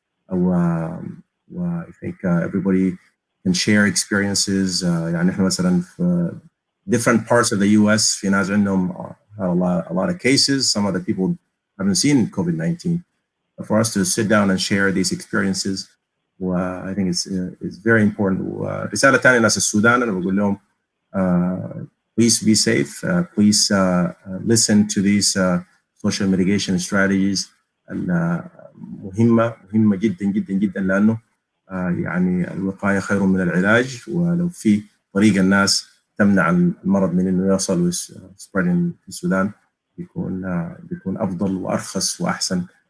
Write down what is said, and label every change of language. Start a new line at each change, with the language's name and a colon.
English: I think everybody can share experiences.
Arabic: احنا مثلا في
English: different parts of the US
Arabic: في ناس عندهم
English: a lot of cases. Some other people haven't seen COVID-19. But for us to sit down and share these experiences, I think it's very important.
Arabic: رسالة ثانية للناس السودان أنا بقول لهم
English: please be safe. Please listen to these social mitigation strategies.
Arabic: مهمة جدا جدا جدا لأنه الوقاية خير من العلاج. ولو في طريقة الناس تمنع المرض من إنه يصل spreading في السودان بيكون أفضل وأرخص وأحسن.